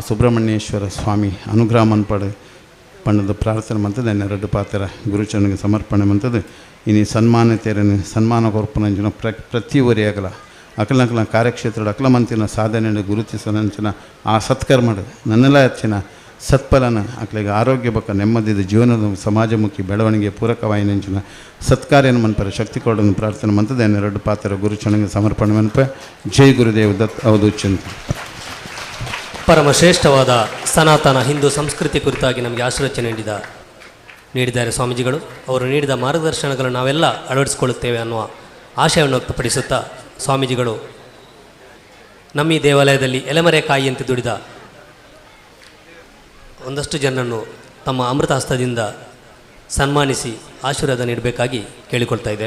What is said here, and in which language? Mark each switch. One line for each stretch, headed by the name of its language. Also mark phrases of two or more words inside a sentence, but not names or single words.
Tulu: ಸುಬ್ರಹ್ಮಣ್ಯೇಶ್ವರ ಸ್ವಾಮಿ ಅನುಗ್ರಹ ಮನ್ಪಡೆ ಪಣ್ಣದ ಪ್ರಾರ್ಥನೆ ಮಂತದ್ದು ಎನ್ನೆರಡು ಪಾತ್ರ ಗುರುಚರನಿಗೆ ಸಮರ್ಪಣೆ ಮಂತದ್ದು ಇನ್ನು ಸನ್ಮಾನತೆಯನ್ನು ಸನ್ಮಾನ ಕೊರ್ಪನಂಚಿನ ಪ್ರತಿ ಒರಿಯಾಗಲ ಅಕ್ಲಂಕ್ಲ ಕಾರ್ಯಕ್ಷೇತ್ರದ ಅಕ್ಲಮಂತಿನ ಸಾಧನೆ ಗುರುತಿಸನಂಚಿನ ಆ ಸತ್ಕರ್ಮಡು ನನ್ನೆಲ್ಲ ಹೆಚ್ಚಿನ ಸತ್ಫಲನ ಅಕ್ಲಿಗೆ ಆರೋಗ್ಯ ಬಕ್ಕ ನೆಮ್ಮದಿದ ಜೀವನದ ಸಮಾಜಮುಖಿ ಬೆಳವಣಿಗೆ ಪೂರಕವಾಯಿನಂಚಿನ ಸತ್ಕಾರ್ಯನ ಮನ್ಪರ ಶಕ್ತಿ ಕೊಡೋದು ಪ್ರಾರ್ಥನೆ ಮಂತದ್ದು ಎನ್ನೆರಡು ಪಾತ್ರ ಗುರುಚರನಿಗೆ ಸಮರ್ಪಣೆ ಮನ್ಪೆ ಜೈ ಗುರುದೇವ್ ದತ್ ಅವಧೂಚಂತ.
Kannada: ಪರಮ ಶ್ರೇಷ್ಠವಾದ ಸನಾತನ ಹಿಂದೂ ಸಂಸ್ಕೃತಿ ಕುರಿತಾಗಿ ನಮಗೆ ಆಶೀರ್ವಚನೆ ನೀಡಿದ ನೀಡಿದ್ದಾರೆ ಸ್ವಾಮೀಜಿಗಳು. ಅವರು ನೀಡಿದ ಮಾರ್ಗದರ್ಶನಗಳನ್ನು ನಾವೆಲ್ಲ ಅಳವಡಿಸಿಕೊಳ್ಳುತ್ತೇವೆ ಅನ್ನುವ ಆಶಯವನ್ನು ವ್ಯಕ್ತಪಡಿಸುತ್ತಾ ಸ್ವಾಮೀಜಿಗಳು ನಮ್ಮ ಈ ದೇವಾಲಯದಲ್ಲಿ ಎಲೆಮರೆಕಾಯಿಯಂತೆ ದುಡಿದ ಒಂದಷ್ಟು ಜನರನ್ನು ತಮ್ಮ ಅಮೃತ ಹಸ್ತದಿಂದ ಸನ್ಮಾನಿಸಿ ಆಶೀರ್ವಾದ ನೀಡಬೇಕಾಗಿ ಕೇಳಿಕೊಳ್ತಾ ಇದ್ದೇವೆ.